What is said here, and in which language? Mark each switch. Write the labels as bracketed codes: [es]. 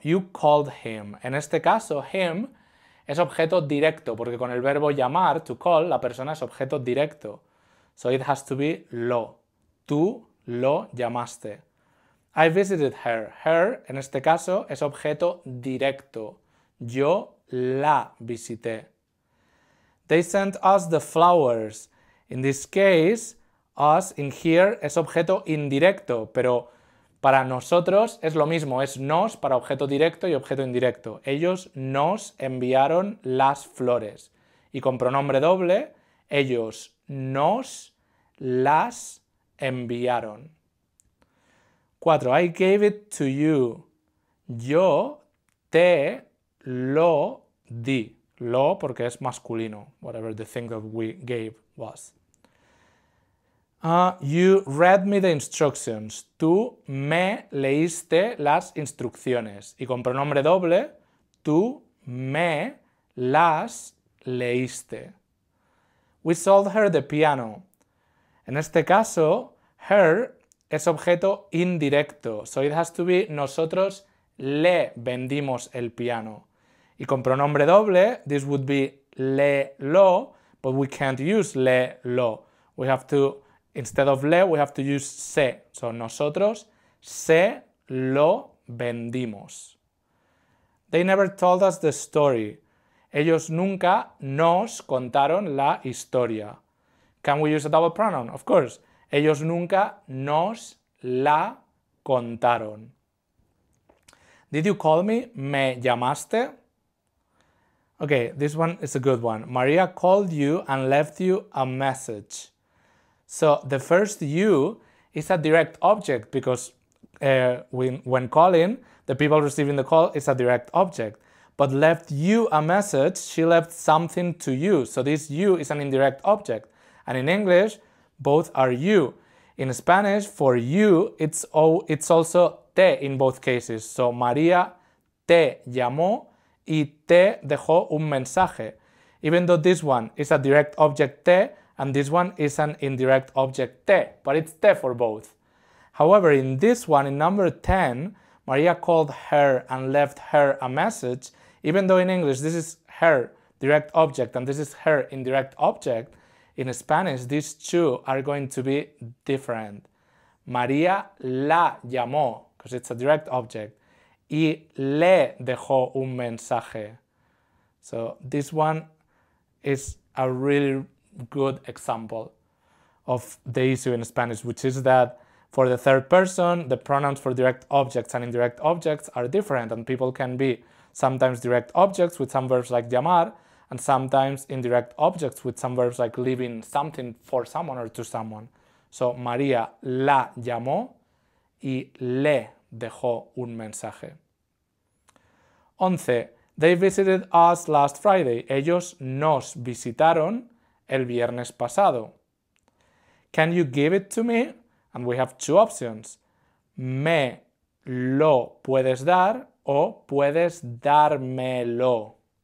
[en] You called him. [es] En este caso, him es objeto directo, porque con el verbo llamar, to call, la persona es objeto directo. [en] So it has to be lo. [es] Tú lo llamaste. [en] I visited her. [es] Her, en este caso, es objeto directo. Yo la visité. [en] They sent us the flowers. In this case, us in here [es] es objeto indirecto, pero para nosotros es lo mismo, es nos para objeto directo y objeto indirecto. Ellos nos enviaron las flores. Y con pronombre doble, ellos nos las enviaron. [en] 4. I gave it to you. [es] Yo te lo di. Lo porque es masculino, [en] whatever the thing that we gave was. You read me the instructions. [es] Tú me leíste las instrucciones. Y con pronombre doble, tú me las leíste. [en] We sold her the piano. [es] En este caso, her es objeto indirecto. [en] So it has to be [es] nosotros le vendimos el piano. [en] Y con pronombre doble, this would be le lo, but we can't use le lo. We have to, instead of le, we have to use se. [es] So nosotros se lo vendimos. [en] They never told us the story. [es] Ellos nunca nos contaron la historia. [en] Can we use a double pronoun? Of course. [es] Ellos nunca nos la contaron. [en] Did you call me? [es] ¿Me llamaste? [en] Okay, this one is a good one. Maria called you and left you a message. So the first you is a direct object because when calling, the people receiving the call is a direct object. But left you a message, she left something to you. So this you is an indirect object. And in English, both are you. In Spanish, for you, it's also te in both cases. [es] So María te llamó y te dejó un mensaje. [en] Even though this one is a direct object te and this one is an indirect object te, but it's te for both. However, in this one, in number 10, Maria called her and left her a message. Even though in English this is her direct object and this is her indirect object, in Spanish these two are going to be different. [es] María la llamó, [en] because it's a direct object, [es] y le dejó un mensaje. [en] So this one is a really good example of the issue in Spanish, which is that for the third person, the pronouns for direct objects and indirect objects are different, and people can be sometimes direct objects with some verbs like llamar, and sometimes indirect objects with some verbs like leaving something for someone or to someone. [es] So, María la llamó y le dejó un mensaje. 11. [en] They visited us last Friday. [es] Ellos nos visitaron el viernes pasado. [en] Can you give it to me? And we have two options. [es] Me lo puedes dar o puedes dármelo.